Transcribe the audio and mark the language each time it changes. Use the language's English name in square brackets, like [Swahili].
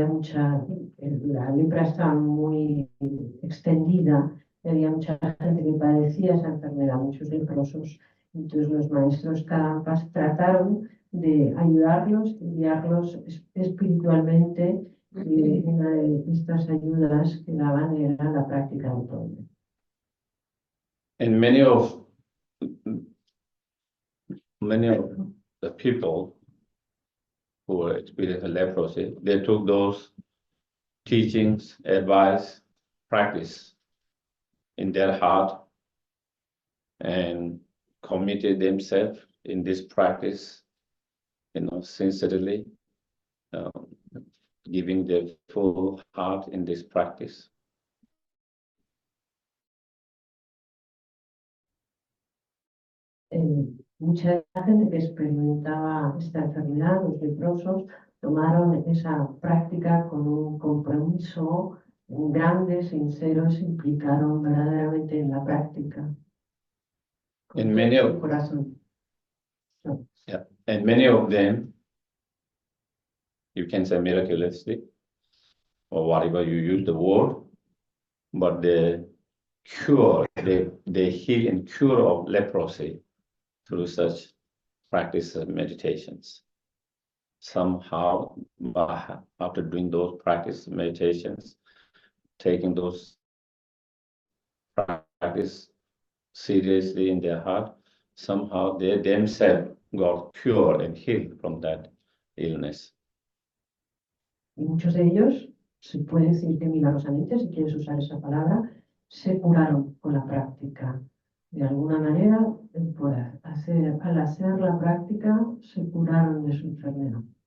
[Spanish] La lepra estaba muy extendida, había mucha gente que padecía esa enfermedad, muchos leprosos. Entonces los maestros Kadampas trataron de ayudarlos, guiarlos espiritualmente, y una de estas ayudas que daban era la práctica de TONG-LEN. [English] And many of the people who were experiencing leprosy, they took those teachings, advice, practice in their heart and committed themselves in this practice, sincerely, giving their full heart in this practice. [Spanish] Mucha gente que experimentaba esta enfermedad, los leprosos, tomaron esa práctica con un compromiso grande, sincero, se implicaron verdaderamente en la práctica. [English] And many of, [Spanish] corazón. No. [English] yeah, and many of them, you can say miraculously, or whatever you use the word, but the cure, they heal and cure of leprosy through such practice of meditations. Somehow, after doing those practice meditations, taking those practice seriously in their heart, somehow they themselves got cured and healed from that illness. [Spanish] Y muchos de ellos, se puede decir que milagrosamente, si quieres usar esa palabra, se curaron con la práctica. De alguna manera, al hacer la práctica, se curaron de su enfermedad.